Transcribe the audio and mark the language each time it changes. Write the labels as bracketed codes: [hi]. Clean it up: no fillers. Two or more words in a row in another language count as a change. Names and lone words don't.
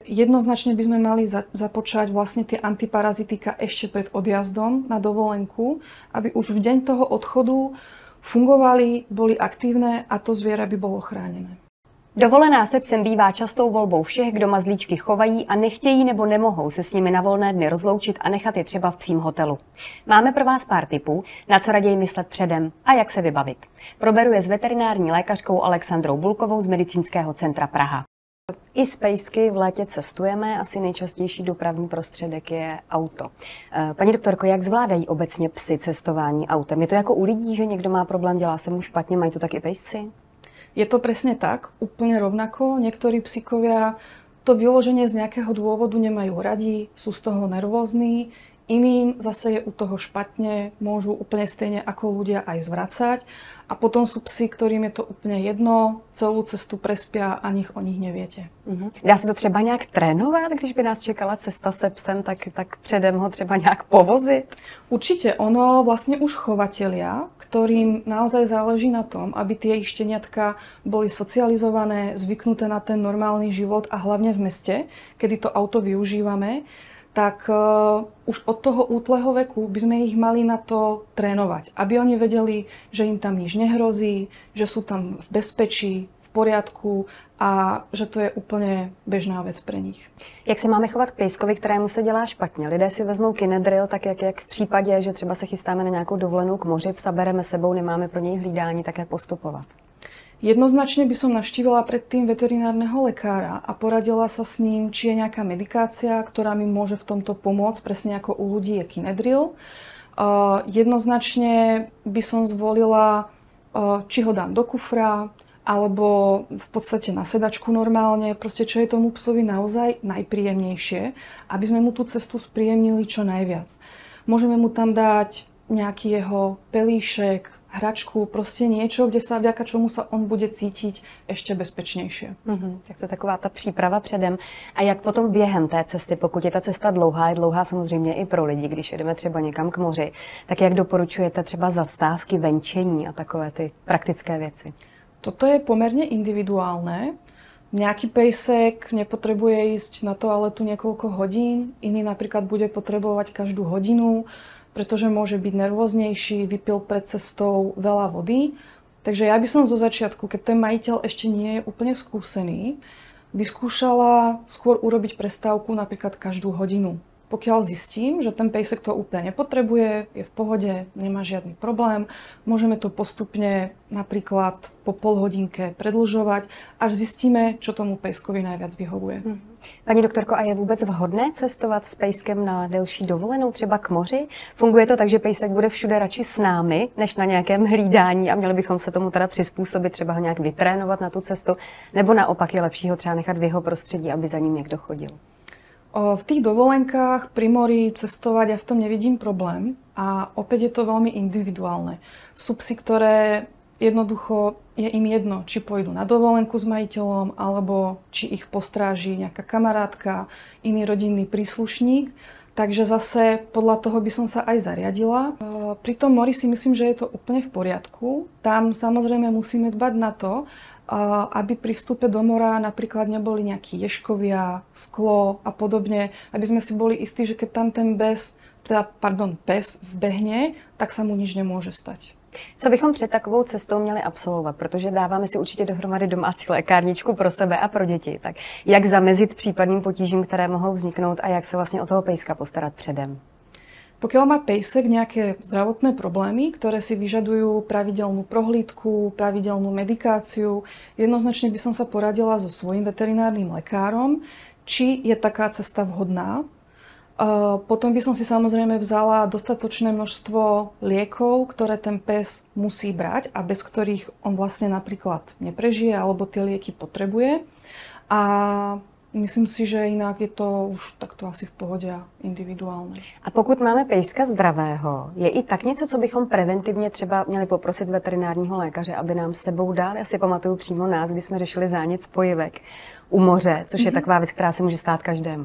[sk] Jednoznačne by sme mali započať vlastne tie antiparazitika ešte pred odjazdom na dovolenku, aby už v deň toho odchodu fungovali, boli aktívne a to zviera by bolo chránené. [cs] Dovolená se psem bývá častou volbou všech, kdo mazlíčky chovají a nechtějí nebo nemohou se s nimi na volné dny rozloučit a nechat je třeba v psím hotelu. Máme pro vás pár tipů, na co raději myslet předem a jak se vybavit. Proberu je s veterinární lékařkou Alexandrou Bulkovou z Medicínského centra Praha. I s pejsky v létě cestujeme, asi nejčastější dopravní prostředek je auto. Paní doktorko, jak zvládají obecně psy cestování autem? Je to jako u lidí, že někdo má problém, dělá se mu špatně, mají to tak i pejsci? [sk] Je to presne tak, úplne rovnako. Niektorí psíkovia to vyloženie z nejakého dôvodu nemajú radi, sú z toho nervózni. Iným zase je u toho špatne, môžu úplne stejne ako ľudia aj zvracať. A potom sú psi, ktorým je to úplne jedno, celú cestu prespia a o nich neviete. [cs] Dá se to třeba nějak trénovat, když by nás čekala cesta se psem, tak předem ho třeba nějak povozit? [sk] Určite ono, vlastne už chovatelia, ktorým naozaj záleží na tom, aby tie ich šteniatka boli socializované, zvyknuté na ten normálny život a hlavne v meste, kedy to auto využívame, tak už od toho útleho veku by sme ich mali na to trénovať. Aby oni vedeli, že im tam nič nehrozí, že sú tam v bezpečí, v poriadku a že to je [cs] úplně běžná věc pro nich. Jak se máme chovat k pejskovi, kterému se dělá špatně? Lidé si vezmou Kinedril, tak jak v případě, že třeba se chystáme na nějakou dovolenou k moři, psa bereme sebou, nemáme pro něj hlídání, tak jak postupovat? [sk] Jednoznačne by som navštívila predtým veterinárneho lekára a poradila sa s ním, či je nejaká medikácia, ktorá mi môže v tomto pomôcť, presne ako u ľudí je Kinedril. Jednoznačne by som zvolila, či ho dám do kufra, alebo v podstate na sedačku normálne, proste čo je tomu psovi naozaj najpríjemnejšie, aby sme mu tú cestu spríjemnili čo najviac. Môžeme mu tam dať nejaký jeho pelíšek, hračku, prostě niečo, kde sa vďaka čomu sa on bude cítiť ešte bezpečnejšie. [cs] Tak to je taková ta příprava předem. A jak potom během té cesty, pokud je ta cesta dlouhá, je dlouhá samozřejmě i pro lidi, když jedeme třeba někam k moři, tak jak doporučujete třeba zastávky, venčení a takové ty praktické věci? [sk] Toto je pomerne individuálne. Nejaký pejsek nepotrebuje ísť na toaletu niekoľko hodín, iný napríklad bude potrebovať každú hodinu, pretože môže byť nervóznejší, vypil pred cestou veľa vody. Takže ja by som zo začiatku, keď ten majiteľ ešte nie je úplne skúsený, vyskúšala skôr urobiť prestávku napríklad každú hodinu. Pokiaľ zistím, že ten pejsek to úplne nepotrebuje, je v pohode, nemá žiadny problém, môžeme to postupne napríklad po pol hodinke predĺžovať, až zistíme, čo tomu pejskovi najviac vyhovuje. [cs] Paní doktorko, a je vůbec vhodné cestovat s pejskem na delší dovolenou, třeba k moři? Funguje to tak, že pejsek bude všude radši s námi, než na nějakém hlídání a měli bychom se tomu teda přizpůsobit, třeba ho nějak vytrénovat na tu cestu, nebo naopak je lepší ho třeba nechat v jeho prostředí, aby za ním někdo chodil? [sk] V tých dovolenkách pri mori cestovať ja v tom nevidím problém a opäť je to veľmi individuálne. Sú psi, ktoré jednoducho je im jedno, či pôjdu na dovolenku s majiteľom, alebo či ich postráži nejaká kamarátka, iný rodinný príslušník. Takže zase podľa toho by som sa aj zariadila. Pri tom mori si myslím, že je to úplne v poriadku. Tam samozrejme musíme dbať na to, aby pri vstupe do mora napríklad neboli nejakí ješkovia, sklo a podobne, aby sme si boli istí, že keď tam ten pes vbehne, tak sa mu nič nemôže stať. Co bychom před takovou cestou měli absolvovat, protože dáváme si určitě dohromady domácí lékárničku pro sebe a pro děti. Tak jak zamezit případným potížím, které mohou vzniknout a jak se vlastně o toho pejska postarat předem? Pokiaľ má pejsek nejaké zdravotné problémy, ktoré si vyžadujú pravidelnú prohlídku, pravidelnú medikáciu, jednoznačne by som sa poradila so svojím veterinárnym lekárom, či je taká cesta vhodná. Potom by som si samozrejme vzala dostatočné množstvo liekov, ktoré ten pes musí brať a bez ktorých on vlastne napríklad neprežije alebo tie lieky potrebuje. [cs] A myslím si, že jinak je to už takto asi v pohodě a individuálně. A pokud máme pejska zdravého, je i tak něco, co bychom preventivně třeba měli poprosit veterinárního lékaře, aby nám s sebou dal? Já si pamatuju přímo nás, kdy jsme řešili zánět spojivek u moře, což je taková věc, která se může stát každému.